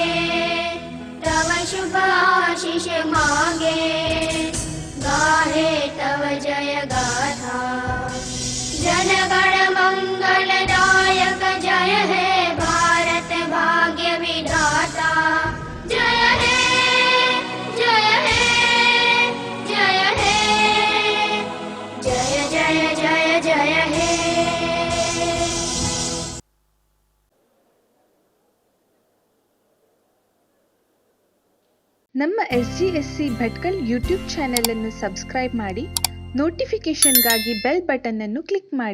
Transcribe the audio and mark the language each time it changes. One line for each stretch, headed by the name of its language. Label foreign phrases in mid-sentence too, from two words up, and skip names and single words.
Bangla: তব শুভ আশীষ মাঙ্গে গাহে তব জয় গাথা জনগণ মঙ্গলদায়ক জয় হে ভারত ভাগ্য বিধাতা জয় হে জয় হে জয় হে জয় জয় জয় জয় হে
Kannada: ನಮ್ಮ SGSC ಭಟ್ಕಲ್
English: YouTube channel
Kannada: ಅನ್ನು ಸಬ್ಸ್ಕ್ರೈಬ್ ಮಾಡಿ, ನೋಟಿಫಿಕೇಶನ್ಗಾಗಿ
English: bell button
Kannada: ಅನ್ನು ಕ್ಲಿಕ್ ಮಾಡಿ.